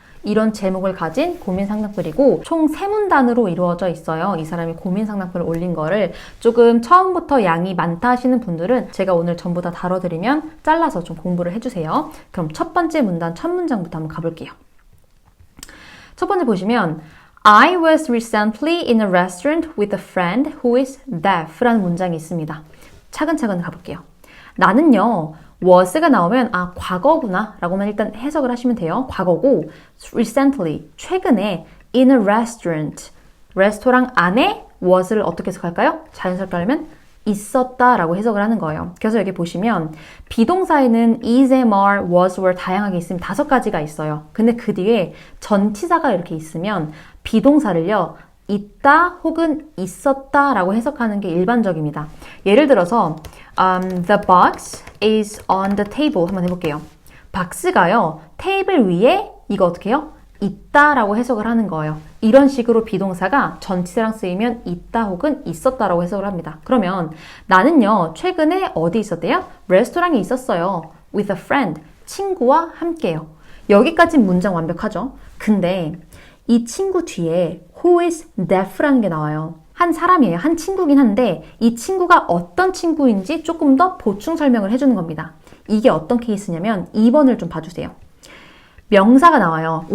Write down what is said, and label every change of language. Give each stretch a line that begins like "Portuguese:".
Korean: 이런 제목을 가진 고민 상담글이고 총 3문단으로 이루어져 있어요. 이 사람이 고민 상담글을 올린 거를 조금 처음부터 양이 많다 하시는 분들은 제가 오늘 전부 다 다뤄드리면 잘라서 좀 공부를 해주세요. 그럼 첫 번째 문단, 첫 문장부터 한번 가볼게요. 첫 번째 보시면
English: I was recently in a restaurant with a friend who is deaf
Korean: 라는 문장이 있습니다. 차근차근 가볼게요. 나는요, was가 나오면 과거구나 라고만 일단 해석을 하시면 돼요. 과거고 recently, 최근에
English: in a restaurant,
Korean: 레스토랑 안에 was를 어떻게 해석할까요? 자연스럽게 하려면 있었다 라고 해석을 하는 거예요. 그래서 여기 보시면 비동사에는 is, am, are, was, were 다양하게 있으면 5가지가 있어요. 근데 그 뒤에 전치사가 이렇게 있으면 비동사를요, 있다 혹은 있었다 라고 해석하는 게 일반적입니다. 예를 들어서
English: the box is on the table
Korean: 한번 해볼게요. 박스가요, 테이블 위에 이거 어떻게 해요? 있다 라고 해석을 하는 거예요. 이런 식으로 비동사가 전치사랑 쓰이면 있다 혹은 있었다 라고 해석을 합니다. 그러면 나는요, 최근에 어디 있었대요? 레스토랑에 있었어요.
English: with a friend,
Korean: 친구와 함께요. 여기까진 문장 완벽하죠? 근데 이 친구 뒤에
English: who is deaf
Korean: 라는 게 나와요. 한 사람이에요. 한 친구긴 한데 이 친구가 어떤 친구인지 조금 더 보충 설명을 해주는 겁니다. 이게 어떤 케이스냐면 2번을 좀 봐주세요. 명사가 나와요.